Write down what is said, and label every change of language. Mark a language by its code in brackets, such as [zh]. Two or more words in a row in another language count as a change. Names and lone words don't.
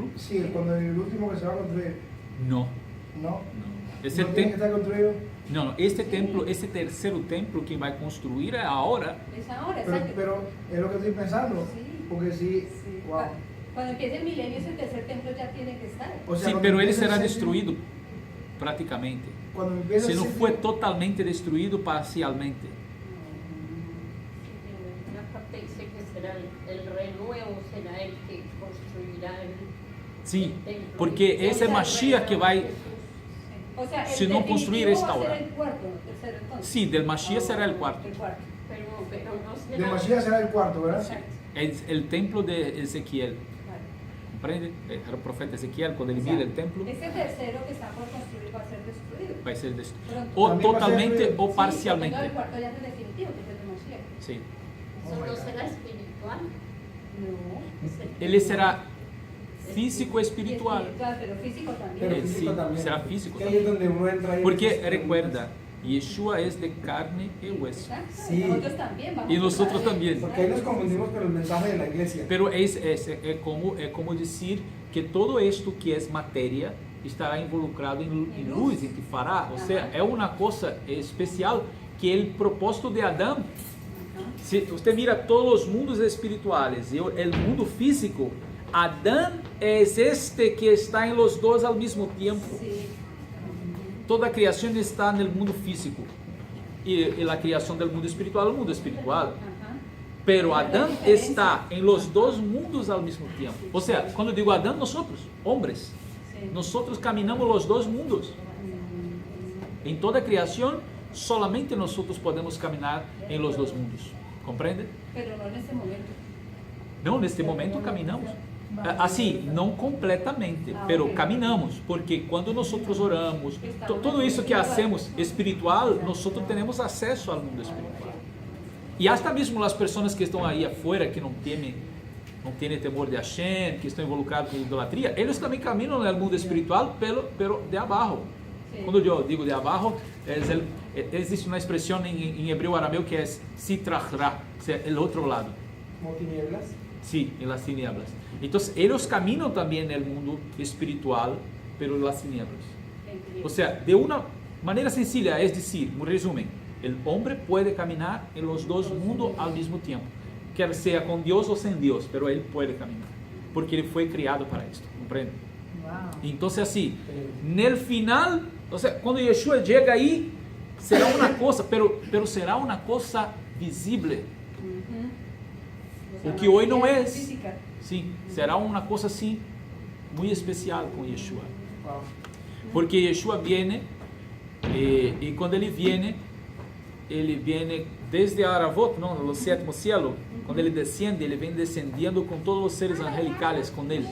[es] Sí, cuando el último que se va a construir. No. ¿No? Ese ¿No tiene que estar construido? No, este templo, ese tercero templo que va a construir ahora. Es ahora, pero es lo que estoy pensando, sí. Porque si, Sí. wow. Cuando empiece el milenio, ese tercer templo ya tiene que estar. O sea, [pt] Sí, pero ele será destruído prácticamente. Se não foi totalmente destruído, parcialmente. [es] Una parte dice que será el renuevo, será el que construirá el [pt] Sim, [es] templo. [pt] porque esse é Mashiach que vai. [es] O sea, Si el no construir definitivo esta va a ser hora. el cuarto, ¿no? Tercero entonces. Sí, del Mashiach será el cuarto. El cuarto. Pero no será. De Mashiach será el cuarto, ¿verdad? Exacto. Es el templo de Ezequiel. Claro. ¿Comprende? Era el profeta Ezequiel, cuando él mira el templo, Ese tercero que está por construir va a ser destruido. [pt] vai ser destruído. [es] Pronto. [pt] Ou [es] También va a ser totalmente destruido. [pt] ou [es] Sí, parcialmente. porque no, el cuarto ya es el definitivo, que es el de Mashiach. [pt] Sim. [es] Eso no será espiritual. No. [pt] Ele será físico espiritual. [es] Pero físico también. Pero Sí, físico también. será físico Que ahí es donde uno entra ahí. Porque recuerda, Yeshua es de carne y hueso. Exacto. Sí. Nosotros también vamos Y a nosotros estar ahí. también. Porque ahí nos confundimos con el mensaje de la iglesia. [pt] Pero é como dizer que [es] todo esto [pt] que é matéria estará involucrado em luz, em que fará. Ou seja, é uma coisa especial que o propósito de Adão. Se você mira todos os mundos espirituais e o mundo físico, Adão é este que está em los dois ao mesmo tempo. [es] Sí. [pt] Toda a criação está no mundo físico e a criação do mundo espiritual é o mundo espiritual. [es] Ajá. [pt] Pero Adão está em los dois mundos ao mesmo tempo. Ou seja, quando eu digo Adão, nós, homens, [es] Sí. [pt] nós caminhamos los dois mundos. Em toda a criação, solamente nós podemos caminhar em los dois mundos. Compreende? [es] Pero no en este momento. [pt] Não, neste momento caminhamos. Assim, não completamente, pero ok. caminamos, porque quando nós oramos, tudo isso que hacemos espiritual, nós temos acesso ao mundo espiritual. E até mesmo as pessoas que estão aí afuera, que não têm temor de Hashem, que estão involucrados com idolatria, eles também caminham no mundo espiritual, pero de abaixo. [es] Sí. [pt] Quando eu digo de abaixo, existe uma expressão em hebreu arameu que é sitrachra, o outro lado. [es] Como tinieblas. Sí, en las tinieblas. Entonces, ellos caminan también en el mundo espiritual, pero en las tinieblas. O sea, de una manera sencilla, es decir, un resumen, el hombre puede caminar en los dos mundos al mismo tiempo, quer sea con Dios o sin Dios, pero él puede caminar, porque él fue criado para esto, ¿comprende? Wow. Entonces, así, en el final, o sea, cuando Yeshua llega ahí, será una cosa, pero será una cosa visible. [pt] O que hoy não é. [es] Física. [pt] Sim, será uma coisa assim muito especial com Yeshua. [es] Wow. [pt] Porque Yeshua viene e quando ele viene desde Aravot, não, no sétimo cielo. Quando ele descende, ele vem descendendo com todos os seres angelicales com ele.